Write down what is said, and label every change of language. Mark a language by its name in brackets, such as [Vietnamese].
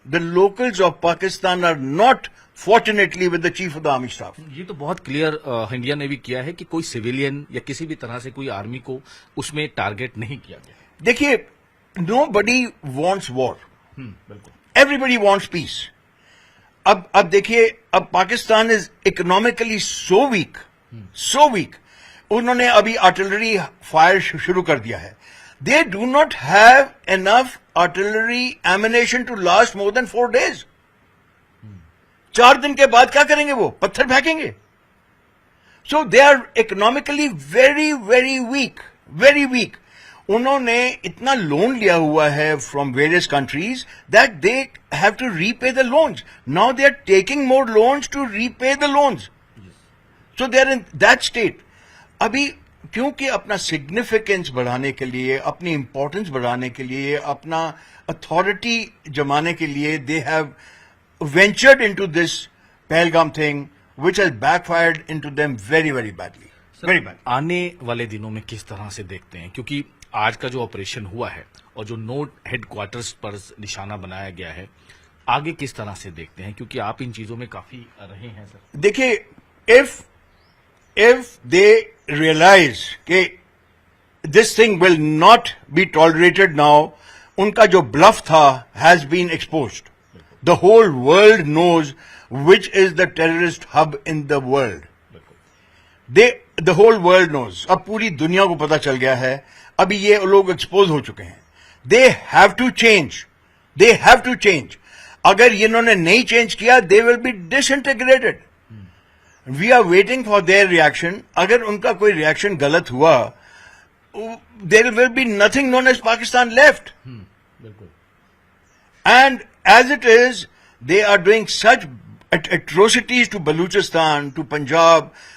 [English] The locals of Pakistan are not fortunately with the chief of the army staff. [Urdu] یہ تو بہت clear India نے بھی کیا ہے کہ کوئی سویلین یا کسی بھی طرح سے کوئی آرمی کو اس میں ٹارگیٹ نہیں کیا گیا. [English] دیکھیے, nobody wants war, [Urdu] بالکل. [English] Everybody wants peace. [Urdu] اب دیکھیے, اب [English] Pakistan is economically so weak, [Urdu] انہوں نے ابھی آرٹلری فائر شروع کر دیا ہے. [English] They do not have enough artillery ammunition to last more than 4 days. [Urdu] 4 دن کے بعد کیا کریں گے, وہ پتھر پھینکیں گے. [English] So they are economically very very weak, very weak. [Urdu] انہوں نے اتنا لون لیا ہوا ہے [English] From various countries that they have to repay the loans. Now they are taking more loans to repay the loans. So they are in that state. [Urdu] ابھی کیونکہ اپنا significance بڑھانے کے لیے, اپنی امپورٹنس بڑھانے کے لیے, اپنا اتھارٹی جمانے کے لیے, [English] They have ventured into this Pahalgam thing which has backfired into them very very badly. Very bad. [Urdu] آنے والے دنوں میں کس طرح سے دیکھتے ہیں, کیونکہ آج کا جو آپریشن ہوا ہے اور جو نوٹ ہیڈ کوارٹرز پر نشانہ بنایا گیا ہے, آگے کس طرح سے دیکھتے ہیں, کیونکہ آپ ان چیزوں میں کافی رہے ہیں سر. دیکھیے, [English] if they realize [Urdu] کہ [English] this thing will not be tolerated now, [Urdu] ان کا جو [English] bluff [Urdu] تھا [English] has been exposed. The whole world knows which is the terrorist hub in the world. The whole world knows. [Urdu] اب پوری دنیا کو پتا چل گیا ہے. ابھی یہ لوگ ایکسپوز ہو چکے ہیں. [English] They have to change. They have to change. [Urdu] اگر انہوں نے نہیں چینج کیا, [English] they will be disintegrated. We are waiting for their reaction. [Urdu] اگر ان کا کوئی ریئیکشن غلط ہوا, [English] there will be nothing known as Pakistan left. And as it is, they are doing such atrocities to Baluchistan, to Punjab.